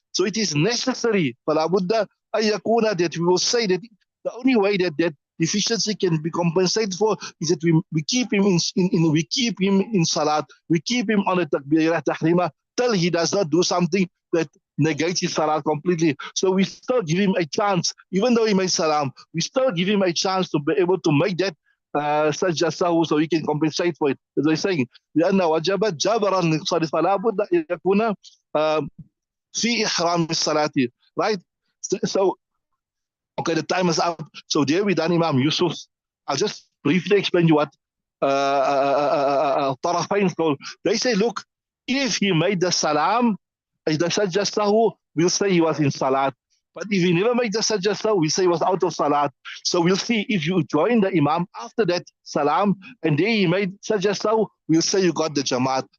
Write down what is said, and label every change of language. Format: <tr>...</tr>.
<en>So it is necessary.</en> <ar>فلا بد أن يكون,</ar> <en>that we will say that the only way that deficiency can be compensated for is that we keep him in salat, we keep him on the takbirah tahrima till he does not do something that negates his salat completely. So we still give him a chance, even though he made salam, we still give him a chance to be able to make that sajda sahwu, so he can compensate for it. As I saying,</en> <ar>لأن وجبت جبرا للصلاة فلا بد أن يكون في إحرام الصلاة, right?</ar> <en>So okay, the time is up. So there we done Imam Yusuf. I'll just briefly explain you what Tarafain told. They say, look, if he made the salam, the sajda sahwu, we'll say he was in salat. But if he never made the sajda sahwu, we say he was out of salat. So we'll see, if you join the imam after that salam, and then he made sajda sahwu, we'll say you got the jamaat.</en>